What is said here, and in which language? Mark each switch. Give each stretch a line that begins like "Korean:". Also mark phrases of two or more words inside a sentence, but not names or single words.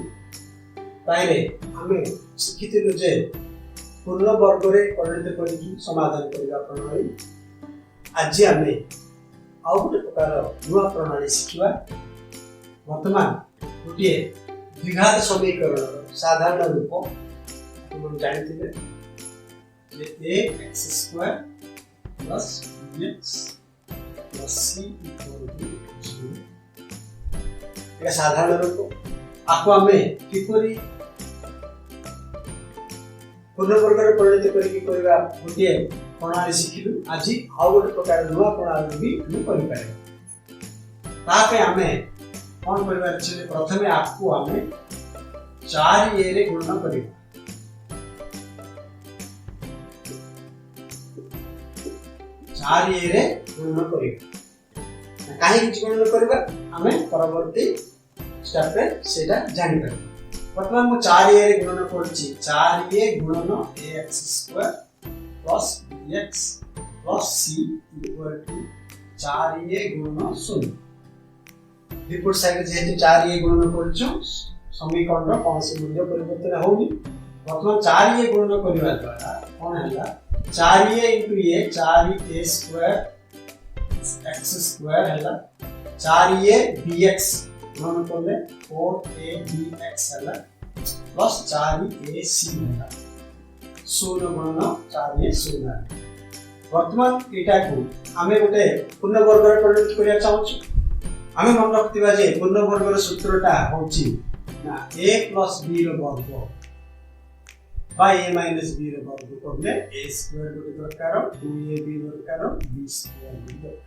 Odia: ତାହିରେ ଆମେ ଶିଖିଥିଲୁ ଯେ ପୂର୍ଣ୍ଣ ବର୍ଗରେ ପରିଣତ କରିକି ସମାଧାନ କରିବା ପ୍ରଣାଳୀ। ଆଜି ଆମେ ଆଉ ଗୋଟେ ପ୍ରକାର ନୂଆ ପ୍ରଣାଳୀ ଶିଖିବା। ବର୍ତ୍ତମାନ ଗୋଟିଏ ଦ୍ୱିଘାତ ସମୀକରଣର ସାଧାରଣ ରୂପ ଆପଣ ଜାଣିଥିବେ ଯେ ax² + bx + c = 0। এটা ସାଧାରଣ ରୂପ। ଆକୁ ଆମେ କିପରି ପୂର୍ଣ୍ଣ ବର୍ଗରେ ପରିଣତ କରିକି କରିବା ଗୋଟିଏ ପ୍ରଣାଳୀ ଶିଖିଲୁ। ଆଜି ଆଉ ଗୋଟେ ପ୍ରକାର ନୂଆ ପ୍ରଣାଳୀ ବି ଆମେ କରିପାରିବା। ତା ପାଇଁ ଆମେ କ'ଣ କରିବାର ଅଛି? ପ୍ରଥମେ ଆକୁ ଆମେ 4a ରେ ଗୁଣନ କରିବା। କାହିଁକି ଗୁଣନ କରିବା ଆମେ ପରବର୍ତ୍ତୀ ଷ୍ଟେପରେ ସେଇଟା ଜାଣିପାରିବା। ବର୍ତ୍ତମାନ ମୁଁ 4a ରେ ଗୁଣନ କରୁଛି। 4a ଗୁଣନ ax² + bx + c = 4a ଗୁଣନ 0। ବିପରୀତ ସାଇଡରେ ଯେହେତୁ 4a ଗୁଣନ କରୁଛୁ ସମୀକରଣର କୌଣସି ମୂଲ୍ୟ ପରିବର୍ତ୍ତନ ହେଉନି। ବର୍ତ୍ତମାନ 4a ଗୁଣନ କରିବା ଦ୍ୱାରା କ'ଣ ହେଲା? 4a × a 4a² x² ହେଲା। 4a bx ଗୁଣନ କଲେ 4a bx ହେଲା ପ୍ଲସ୍ 4ac ହେଲା। 0 ଗୁଣନ 4a 0 ହେଲା। ବର୍ତ୍ତମାନ ଏଇଟାକୁ ଆମେ ଗୋଟେ ପୂର୍ଣ୍ଣ ବର୍ଗରେ ପରିଣତ କରିବାକୁ ଚାହୁଁଛୁ। ଆମେ ମନେ ରଖିଥିବା ଯେ ପୂର୍ଣ୍ଣ ବର୍ଗର ସୂତ୍ରଟା ହେଉଛି ନା a + b ର ବର୍ଗ বা a - b ର ବର୍ଗ କଲେ a² ଗୋଟେ ଦରକାର, 2ab ଦରକାର, b² ବି ଦରକାର।